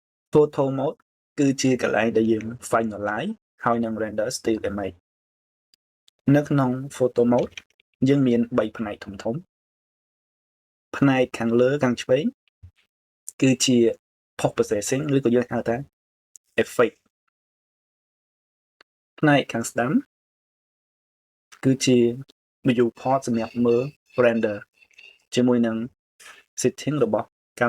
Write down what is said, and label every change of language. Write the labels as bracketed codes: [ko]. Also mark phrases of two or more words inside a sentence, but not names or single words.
[en] photo mode [km] គឺជាកន្លែងដែលយើង finalize ហើយនឹង render [en] still image [km] នៅក្នុង [en] photo mode [km] យើងមាន3ផ្នែកធំៗផ្នែកខាងលើខាងឆ្វេងគឺជា [en] post processing [km] ឬក៏យើងហៅថា effect ផ្នែកខាងស្ដាំគឺជា viewport សម្រាប់មើល render ជាមួយនឹង setting របស់កា